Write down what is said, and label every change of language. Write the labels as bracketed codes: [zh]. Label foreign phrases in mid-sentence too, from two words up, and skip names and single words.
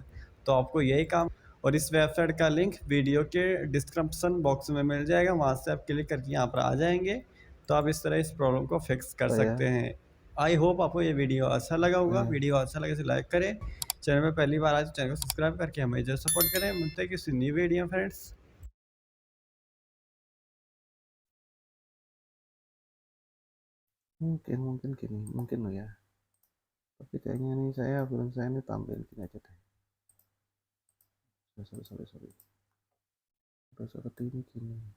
[hi] तो आपको यही काम और इस वेबसाइट का लिंक वीडियो के डिस्क्रिप्शन बॉक्स में मिल जाएगा, वहाँ से आप क्लिक करके यहाँ पर आ जाएंगे। तो आप इस तरह इस प्रॉब्लम को फिक्स कर [id] Coba [hi] सकते [id] ya. [hi] हैं। [en] I hope [hi] आपको ये वीडियो अच्छा लगा होगा। [id] Nah. [hi] वीडियो अच्छा लगे तो लाइक करें, चैनल में पहली बार आए तो चैनल को सब्सक्राइब करके हमें जो सपोर्ट करें। मिलते हैं किसी [en] new video [hi] में फ्रेंड्स। [id] Mungkin gini. Mungkin loh ya. Tapi kayaknya ini saya film saya ini tampil gini aja deh. Sorry. Terus seperti ini gini.